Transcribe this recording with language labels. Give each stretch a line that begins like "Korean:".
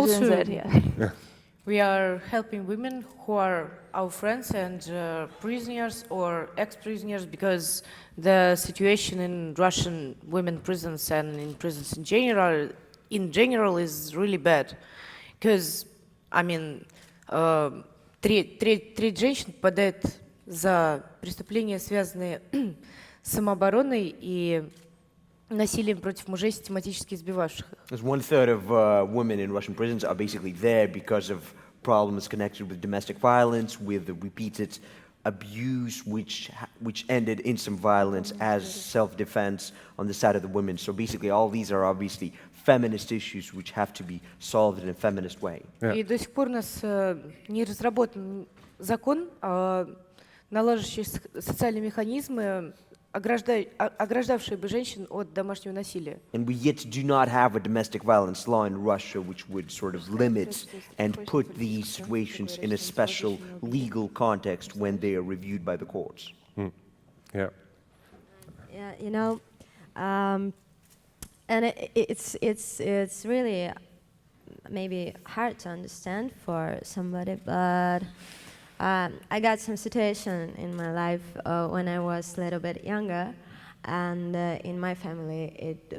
English: also than that, yeah. we are helping women who are our friends and prisoners or ex-prisoners, because the situation in Russian women prisons and in prisons in general is really bad. Because, I mean,
Russian: треть женщин попадает за преступления, связанные с самообороной и насилием против мужей, систематически избивавших их.
English: As 1/3 of women in Russian prisons are basically there because of problems connected with domestic violence, with the repeated abuse, which ended in some violence as self-defense on the side of the women. So basically, all these are obviously feminist issues which have to be solved in a feminist way.
Russian: И до сих пор у нас не разработан закон, наложивший социальные механизмы, ограждавшие бы женщин от домашнего насилия.
English: And we yet do not have a domestic violence law in Russia which would sort of limit and put these situations in a special legal context when they are reviewed by the courts. Yeah. Yeah, you know, and it's really maybe hard to understand for somebody, but I got some situation in my life when I was a little bit younger, and in my family